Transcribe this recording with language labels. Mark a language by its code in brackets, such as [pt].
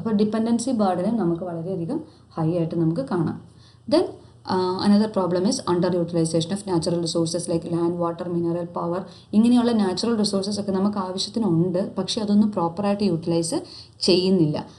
[ml] അപ്പോൾ ഡിപ്പെൻഡൻസി ബർഡനും നമുക്ക് വളരെയധികം ഹൈ ആയിട്ട് നമുക്ക് കാണാം. [en] Then another problem is under utilization of natural resources like land, water, mineral, power. [ml] ഇങ്ങനെയുള്ള നാച്ചുറൽ റിസോഴ്സസ് ഒക്കെ നമുക്ക് ആവശ്യത്തിനുണ്ട്, പക്ഷേ അതൊന്നും പ്രോപ്പറായിട്ട് യൂട്ടിലൈസ് ചെയ്യുന്നില്ല.